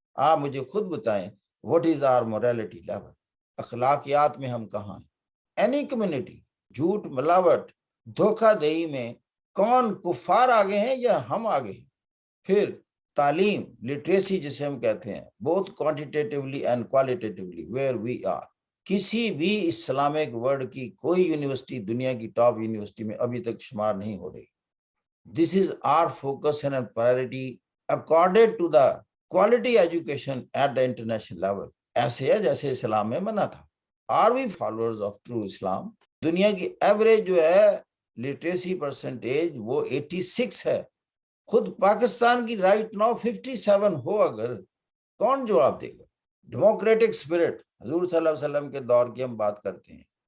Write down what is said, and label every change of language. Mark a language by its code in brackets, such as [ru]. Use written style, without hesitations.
[ur] آپ مجھے خود بتائیں [en] What is our morality level? [ur] اخلاقیات میں ہم کہاں ہیں؟ اینی کمیونٹی جھوٹ ملاوٹ دھوکہ دہی میں کون کفار آگے ہیں یا ہم آگے ہیں؟ پھر تعلیم لٹریسی جسے ہم کہتے ہیں، بہت [en] Quantitatively and qualitatively where we are. [ur] کسی بھی اسلامک ورلڈ کی کوئی یونیورسٹی دنیا کی ٹاپ یونیورسٹی میں ابھی تک شمار نہیں ہو رہی. [en] This is our focus and priority according to the quality education at the international level. [ur] ایسے ہے جیسے اسلام میں منع تھا. [en] Are we followers of true Islam? [ur] دنیا کی ایوریج جو ہے لٹریسی پرسنٹیج وہ 86 ہے. خود پاکستان کی رائٹ نو 57 ہو، اگر کون جواب دے گا؟ ڈیموکریٹک سپرٹ حضور صلی اللہ علیہ وسلم کے دور کی ہم بات کرتے ہیں.